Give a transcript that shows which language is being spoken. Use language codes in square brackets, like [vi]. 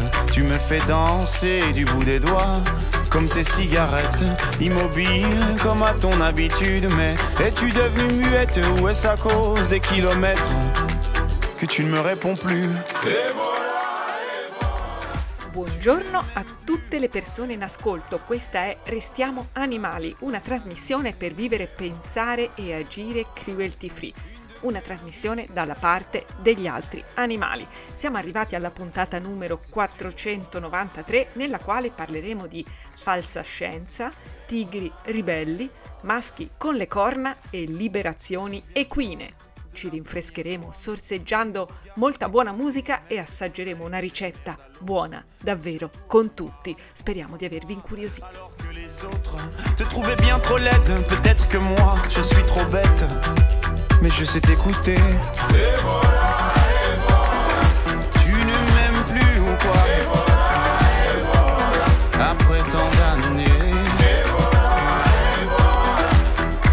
[fr] Tu me fais danser du bout des doigts, comme tes cigarettes, immobile comme à ton habitude. Mais es-tu devenue muette, ou est-ce à cause des kilomètres que tu ne me réponds plus? [it] Buongiorno a tutte le persone in ascolto. Questa è Restiamo Animali, una trasmissione per vivere, pensare e agire cruelty free. Una trasmissione dalla parte degli altri animali. Siamo arrivati alla puntata numero 493, nella quale parleremo di falsa scienza, tigri ribelli, maschi con le corna e liberazioni equine. Ci rinfrescheremo sorseggiando molta buona musica e assaggeremo una ricetta buona, davvero, con tutti. Speriamo di avervi incuriositi. [fr] Te trouvais bien trop laide, peut-être que moi je suis trop bête. Mais je sais t'écouter. Et voilà, et voilà. Tu ne m'aimes plus ou quoi? Et voilà, et voilà. Après tant d'années. Et voilà, et voilà.